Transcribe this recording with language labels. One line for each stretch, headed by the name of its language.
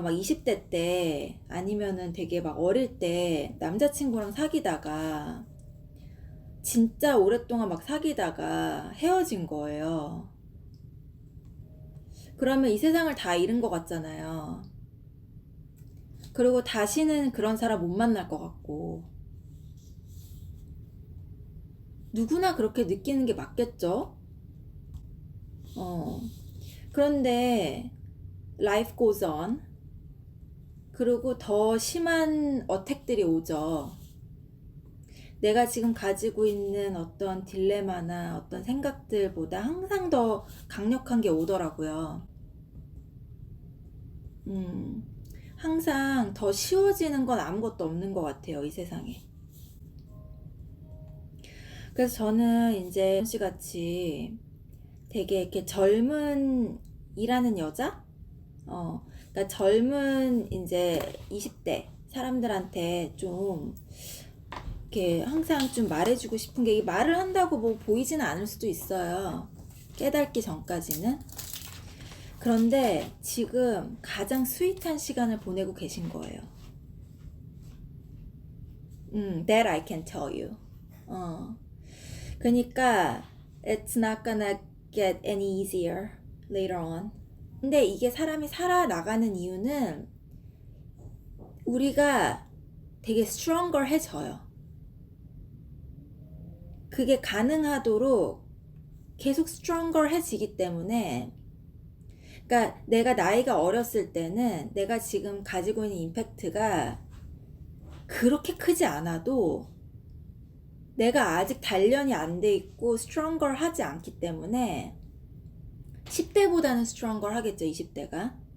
Korean: 막 20대 때 아니면은 되게 막 어릴 때 남자친구랑 사귀다가 진짜 오랫동안 막 사귀다가 헤어진 거예요. 그러면 이 세상을 다 잃은 것 같잖아요. 그리고 다시는 그런 사람 못 만날 것 같고. 누구나 그렇게 느끼는 게 맞겠죠? 어. 그런데
English: life goes on.
Korean: 그리고 더 심한 어택들이 오죠. 내가 지금 가지고 있는 어떤 딜레마나 어떤 생각들보다 항상 더 강력한 게 오더라고요. 항상 더 쉬워지는 건 아무것도 없는 것 같아요, 이 세상에. 그래서 저는 이제 씨 같이 되게 이렇게 젊은 일하는 여자? 그러니까 젊은 이제 20대 사람들한테 좀 이렇게 항상 좀 말해주고 싶은 게, 이 말을 한다고 뭐 보이지는 않을 수도 있어요. 깨닫기 전까지는. 그런데 지금 가장 스윗한 시간을 보내고 계신 거예요.
English: That I can tell you.
Korean: 그러니까
English: it's not gonna get any easier later on.
Korean: 근데 이게 사람이 살아나가는 이유는 우리가 되게 stronger 해져요. 그게 가능하도록 계속 stronger 해지기 때문에, 그러니까 내가 나이가 어렸을 때는 내가 지금 가지고 있는 임팩트가 그렇게 크지 않아도 내가 아직 단련이 안 돼 있고 stronger 하지 않기 때문에 10대보다는 stronger 하겠죠, 20대가.